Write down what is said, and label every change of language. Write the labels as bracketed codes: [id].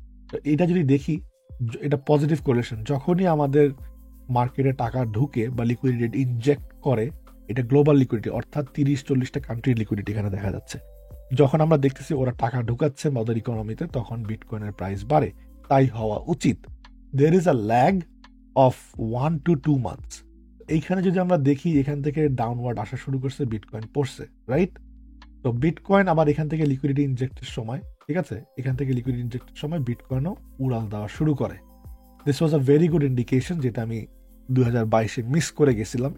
[bn] তো এটা যদি দেখি, এটা পজিটিভ কোরিলেশন। যখনই আমাদের মার্কেটে টাকা ঢুকে বা লিকুইডিটি ইনজেক্ট করে, এটা গ্লোবাল লিকুইডিটি, অর্থাৎ 30-40টা কান্ট্রির লিকুইডিটি এখানে দেখা যাচ্ছে। যখন আমরা দেখতেছি ওরা টাকা ঢুকাচ্ছে ওদের ইকোনমিতে, তখন বিটকয়েনের প্রাইস বাড়ে। তাই হওয়া উচিত। [en] There is a lag of 1 to 2 months. [bn] এইখানে যদি আমরা দেখি এখান থেকে ডাউনওয়ার্ড আসা শুরু করছে, বিটকয়েন পড়ছে, রাইট? তো বিটকয়েন আবার এখান থেকে লিকুইডিটি ইনজেক্টের সময়, ঠিক আছে, এখান থেকে লিকুইডিটি ইনজেক্টের সময় বিটকয়েনও উড়াল দেওয়া শুরু করে। [en] this was a very good indication, [bn] যেটা আমি 2022-এ মিস করে গেছিলাম।